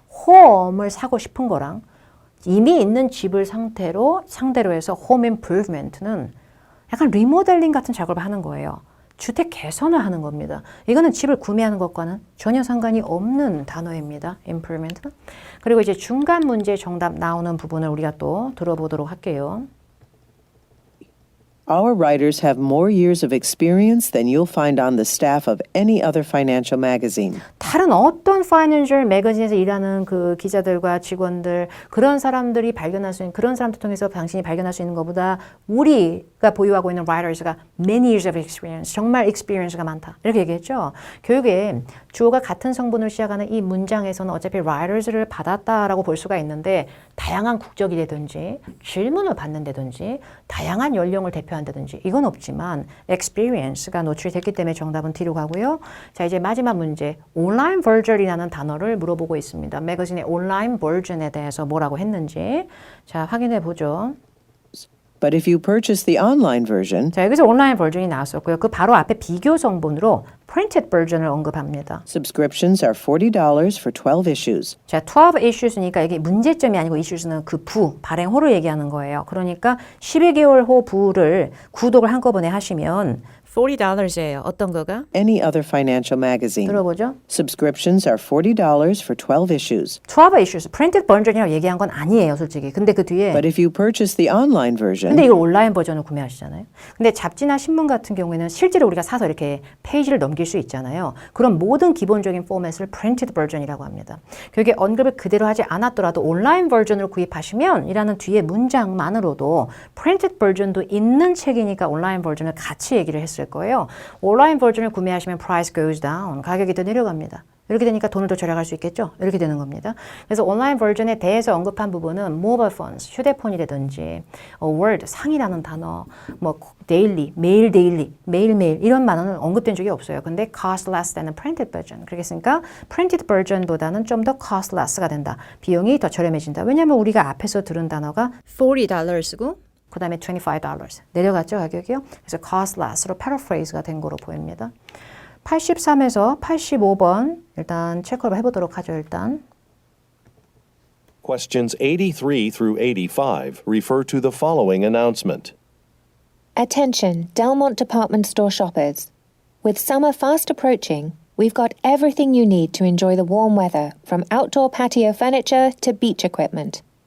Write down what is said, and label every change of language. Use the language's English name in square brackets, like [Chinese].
[Korean] 홈을 사고 싶은 거랑 이미 있는 집을 상대로 해서 홈 improvement는 약간 리모델링 같은 작업을 하는 거예요. 주택 개선을 하는 겁니다. 이거는 집을 구매하는 것과는 전혀 상관이 없는 단어입니다. improvement는. 그리고 이제 중간 문제 정답 나오는 부분을 우리가 또 들어보도록 할게요. [English] Our writers have more years of experience than you'll find on the staff of any other financial magazine. [Korean] 다른 어떤 파이낸셜 매거진에서 일하는 그 기자들과 직원들 그런 사람들이 발견할 수 있는 그런 사람들 통해서 당신이 발견할 수 있는 것보다 우리가 보유하고 있는 writers가 [English] many years of experience [Korean] 정말 experience가 많다 이렇게 얘기했죠. 교육에 주어가 같은 성분을 시작하는 이 문장에서는 어차피 writers를 받았다라고 볼 수가 있는데 다양한 국적이라든지 질문을 받는다든지 다양한 연령을 대표한다든지 이건 없지만 experience가 노출이 됐기 때문에 정답은 D로 가고요. 자 이제 마지막 문제 온라인 버전이라는 단어를 물어보고 있습니다. 매거진의 온라인 버전에 대해서 뭐라고 했는지 자 확인해 보죠. [English] But if you purchase the online version, [Korean] 자 여기서 온라인 버전이 나왔었고요. 그 바로 앞에 비교 성분으로 printed 버전을 언급합니다. [English] subscriptions are $40 for 12 issues. [Korean] 자, 12 issues니까 이게 문제점이 아니고 issues는 그 부, 발행호를 얘기하는 거예요. 그러니까 12개월 호 부를 구독을 한꺼번에 하시면 $40예요. 어떤 거가? [English] Any other financial magazine. [Korean] 들어보죠. [English] Subscriptions are $40 for 12 issues. [Korean] 12 issues, printed 버전이라고 얘기한 건 아니에요, 솔직히. 근데 그 뒤에 [English] But if you purchase the online version, [Korean] 근데 이걸 온라인 버전을 구매하시잖아요. 근데 잡지나 신문 같은 경우에는 실제로 우리가 사서 이렇게 페이지를 넘길 수 있잖아요. 그런 모든 기본적인 포맷을 printed 버전이라고 합니다. 교육에 언급을 그대로 하지 않았더라도 온라인 버전을 구입하시면 이라는 뒤에 문장만으로도 printed 버전도 있는 책이니까 온라인 버전을 같이 얘기를 했을 거예요. 온라인 버전을 구매하시면 [English] price goes down. [Korean] 가격이 더 내려갑니다. 이렇게 되니까 돈을 더 절약할 수 있겠죠? 이렇게 되는 겁니다. 그래서 온라인 버전에 대해서 언급한 부분은 mobile phones, 휴대폰이라든지 word, 상이라는 단어, 뭐 daily, 매일 데일리, 매일매일 이런 단어는 언급된 적이 없어요. [English] 근데 cost less than a printed version. [Korean] 그러겠습니까? printed version보다는 좀 더 cost less가 된다. 비용이 더 저렴해진다. 왜냐하면 우리가 앞에서 들은 단어가 $40고 그 다음에 $25 내려갔죠 가격이요. 그래서 cost less로 paraphrase가 된 거로 보입니다. 83에서 85번 일단 체크를 해보도록 하죠. 일단 [English] Questions 83 through 85 refer to the following announcement. Attention, Delmont department store shoppers. With summer fast approaching, we've got everything you need to enjoy the warm weather, from outdoor patio furniture to beach equipment.